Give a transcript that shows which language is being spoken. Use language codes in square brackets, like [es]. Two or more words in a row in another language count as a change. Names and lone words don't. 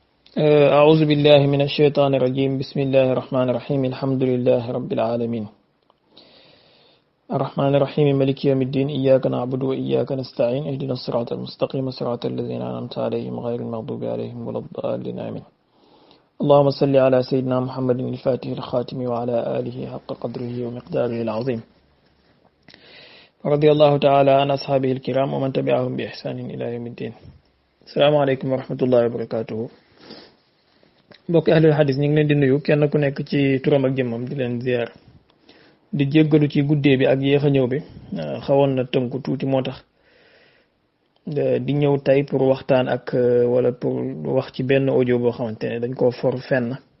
[ar] أعوذ بالله من الشيطان الرجيم بسم الله الرحمن الرحيم الحمد لله رب العالمين الرحمن الرحيم مالك يوم الدين إياك نعبد وإياك نستعين اهدنا الصراط المستقيم صراط الذين أنعمت عليهم غير المغضوب عليهم ولا الضالين آمين اللهم صل على سيدنا محمد الفاتح الخاتم وعلى آله حق قدره ومقداره العظيم رضي الله تعالى عن أصحابه الكرام ومن تبعهم بإحسان إلى يوم الدين السلام عليكم ورحمة الله وبركاته [wo] mbokki [ar] أهل الحديث [wo] ñu ngi leen di nuyu kenn ku nekk ci turam ak jëmmam di leen ziar di jéggalu ci guddee bi ak yéex a ñëw bi xawoon na tënku tuuti moo tax di ñëw tey pour waxtaan ak wala pour wax ci benn audio boo xamante ne dañ koo for fenn